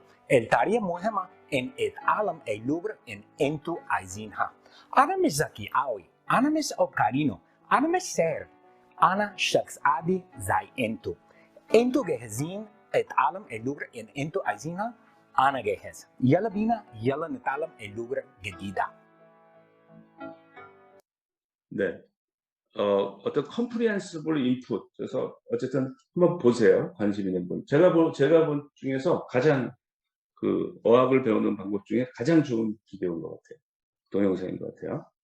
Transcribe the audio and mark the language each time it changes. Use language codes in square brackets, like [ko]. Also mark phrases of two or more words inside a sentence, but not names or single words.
[ar] الطريقة مهمة إن أتعلم اللغة إن أنتوا عايزينها. أنا مش ذكي أوي، أنا مش أوكارينو، أنا مش ساحر، أنا شخص عادي زي أنتوا. أنتوا جاهزين أتعلم اللغة إن أنتوا عايزينها؟ أنا جاهز. يلا بينا، يلا نتعلم اللغة الجديدة. [ko] 네. 어떤 [en] comprehensible input. [ko] 그래서 어쨌든 한번 보세요. 관심 있는 분. 제가 본 중에서 가장 그 어학을 배우는 방법 중에 가장 좋은 비디오인 것 같아요. 동영상인 것 같아요.